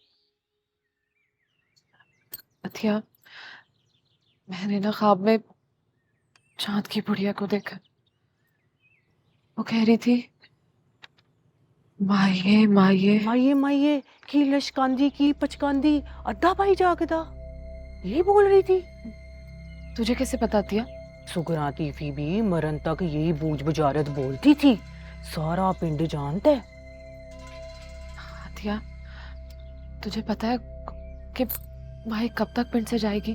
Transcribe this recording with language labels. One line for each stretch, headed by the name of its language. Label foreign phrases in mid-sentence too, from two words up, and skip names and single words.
Hindi: अथिया, मैंने ना ख्वाब में चांद की बुढ़िया को देखा। वो कह रही थी,
Punjabi: ਮਾਏ ਮਾਏ। ਮਾਏ ਮਾਏ ਕੀ ਲਸ਼ਕਾਂਦੀ ਕੀ ਪਚਕਾਂਦੀ ਅੱਧਾ ਭਾਈ ਜਾਗਦਾ,
Hindi: यही बोल रही थी। तुझे कैसे पता अथिया? सुगराती भी मरण तक यही बूझ बुझारत बोलती थी, सारा पिंड जानता है। अथिया, तुझे पता है कि माही कब तक पिंड से जाएगी?